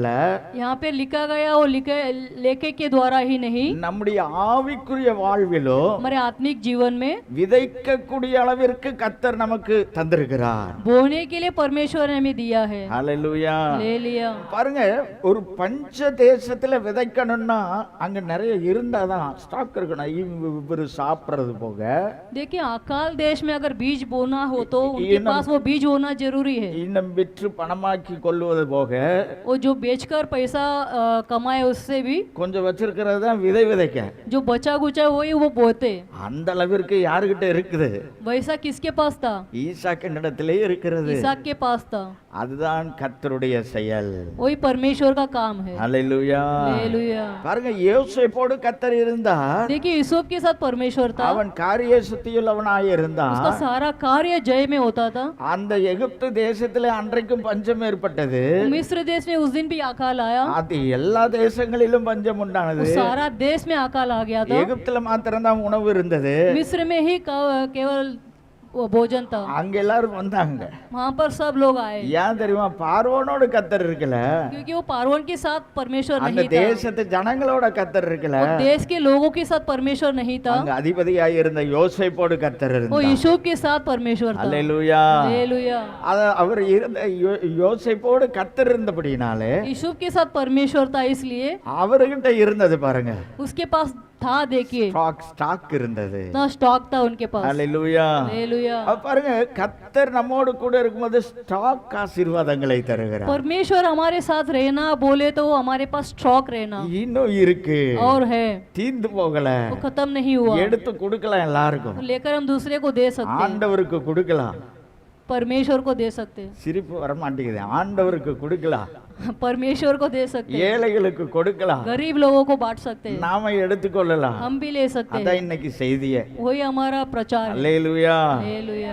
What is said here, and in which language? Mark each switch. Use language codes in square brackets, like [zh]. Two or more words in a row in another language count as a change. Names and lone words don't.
[hi] यहाँ पे लिखा गया वो लेखे के द्वारा ही नहीं, [ta] நம்முடைய ஆவிக்குரிய வாழ்விலோ [hi] हमारे आत्मिक जीवन में [ta] விதைக்கக்கூடிய அளவிற்கு கர்த்தர் நமக்கு தந்திருக்கிறார். [hi] बोने के लिए परमेश्वर ने हमें दिया है। [ta] ஹல்லேலூயா. [hi] ले लिया। [ta] பாருங்க, ஒரு பஞ்ச தேசத்துல விதைக்கணும்னா அங்க நிறைய இருந்தாதான் ஸ்டாக் இருக்கணும். இவரு சாப்பிடுறது போக, [hi] देखिए अकाल देश में अगर बीज बोना हो तो उनके पास वो बीज होना जरूरी है। [ta] இன்னும் விற்று பணமாக்கி கொள்வது போக, [hi] वो जो बेचकर पैसा कमाए उससे भी [ta] கொஞ்சம் வச்சிருக்கிறது தான் விதை விதைக்க. [hi] जो बचा गुचा वही वो बोते। [ta] அந்த அளவிற்கு யாருகிட்ட இருக்குது? [hi] वैसा किसके पास था? [ta] ஈசாக்கினிடத்திலே இருக்கிறது. [hi] ईसाक के पास था। [ta] அதுதான் கர்த்தருடைய செயல். [hi] वही परमेश्वर का काम है। [ta] ஹல்லேலூயா. [hi] हालेलुया। [ta] பாருங்க, யோசேப்போடு கர்த்தர் இருந்தார். [hi] देखिए यूसुफ के साथ परमेश्वर था। [ta] அவன் காரிய சுத்தியுள்ளவனாய் இருந்தான். [hi] उसका सारा कार्य जय में होता था। [ta] அந்த எகிப்து தேசத்திலே அன்றைக்கும் பஞ்சம் ஏற்பட்டது. [hi] मिस्र देश में उस दिन भी अकाल आया। [ta] அது எல்லா தேசங்களிலும் பஞ்சம் உண்டானது. [hi] सारा देश में अकाल आ गया था। [ta] எகிப்துல மாத்திரம்தான் உணவு இருந்தது. [hi] मिस्र में ही केवल वो भोजन था। [ta] அங்க எல்லாரும் வந்தாங்க. [hi] वहाँ पर सब लोग आए। [ta] ஏன் தெரியுமா? பார்வோனோட கர்த்தர் இருக்கல, [hi] क्योंकि वो पार्वन के साथ परमेश्वर [ta] அந்த [hi] नहीं था। [ta] தேசத்து ஜனங்களோட கர்த்தர் இருக்கல, [hi] वो देश के लोगों के साथ परमेश्वर नहीं था। [ta] அங்க அதிபதியாய் இருந்த யோசேப்போடு கர்த்தர் [hi] वो [ta] இருந்தார். [hi] यूसुफ के साथ परमेश्वर था। [ta] அல்லேலூயா. [hi] हालेलुया। [ta] அவர் இருந்த யோசேப்போடு கர்த்தர் இருந்தபடினாலே [hi] यूसुफ के साथ परमेश्वर था, इसलिए [ta] அவர்கிட்ட இருந்தது பாருங்க, [hi] उसके पास था। देखिए [ta] ஸ்டாக் இருந்தது. [hi] ना स्टॉक था उनके पास। [ta] அல்லேலூயா. [hi] हालेलुया। [ta] பாருங்க, கர்த்தர் நம்மோடு கூட இருக்கும்போது ஸ்டாக் ஆசீர்வாதங்களை தருகிறார். [hi] परमेश्वर हमारे साथ रहना बोले तो वो हमारे पास स्टॉक रहना [ta] இன்னும் இருக்கு, [hi] और है, [ta] தீந்து போகல, [hi] वो खत्म नहीं हुआ। [ta] எடுத்து கொடுக்கலாம் எல்லாருக்கும். [hi] तो लेकर हम दूसरे को दे सकते हैं, [ta] ஆண்டவருக்கு கொடுக்கலாம். [hi] परमेश्वर को दे सकते हैं, [ta] சிரிப்பு வர மாட்டேங்குது. ஆண்டவருக்கு கொடுக்கலாம், [hi] परमेश्वर को दे सकते हैं, [ta] ஏழைகளுக்கு கொடுக்கலாம், [hi] गरीब लोगों को बांट सकते हैं, [ta] நாம எடுத்துக்கொள்ளலாம். [hi] हम भी ले सकते [ta] அதான் [hi] हैं। [ta] இன்னைக்கு செய்தியே. [hi] वही हमारा प्रचार है। [ta] அல்லேலூயா. [hi] हालेलुया।